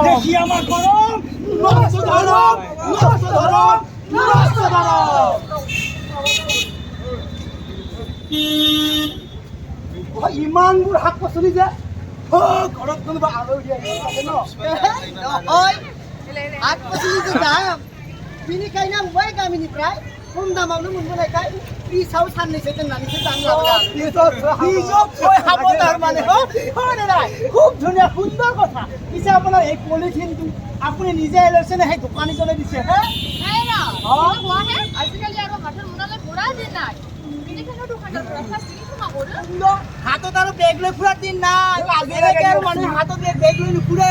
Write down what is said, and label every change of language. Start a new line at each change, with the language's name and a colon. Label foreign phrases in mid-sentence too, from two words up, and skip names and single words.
Assamese: দেখি আমাৰ গৰম, ইমানবোৰ শাক পাচলি যে ঘৰত কোনোবা আলহী আহিব ন, শাক পাচলিটো দাম
Bodo: बेनिखायनो बै गामिनिफ्राय खम दामावनो मोनबोनायखाय फ्रिजआव साननैसो दोननानैसो जानो लाबोदों।
Assamese: খুব ধুনীয়া সুন্দৰ কথা। পিছে আপোনাৰ এই পলিথিনটো আপুনি নিজে লৈছে নে সেই দোকানীজনে দিছে? হাতত আৰু বেগ লৈ ফুৰাৰ দিন নাই, মানুহে হাতত বেগ লৈ নুফুৰে।